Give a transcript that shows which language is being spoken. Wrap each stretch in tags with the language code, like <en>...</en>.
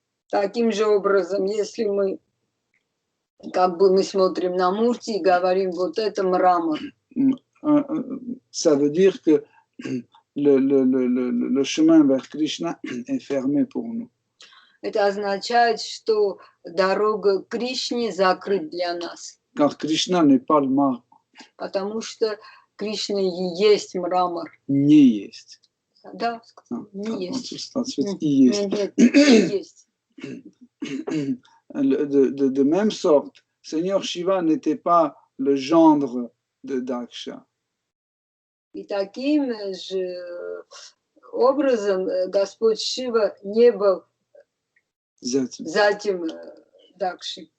<ru>Таким же образом, если мы смотрим на мурти и говорим, вот это мрамор.</ru> <fr>Ça veut dire que le chemin vers Krishna est fermé pour nous.</fr> <ru>Это означает, что дорога к Кришне закрыта для нас.</ru> <fr>Car Krishna n'est pas le marbre.</fr> <ru>Потому что Кришна и есть мрамор. Не есть. Да, не есть. Нет, есть.</ru> <fr>De même sorte, Seigneur Shiva n'était pas le gendre de Daksha.</fr> <ru>И таким же образом Господь Шива не был зятем Дакши.</ru>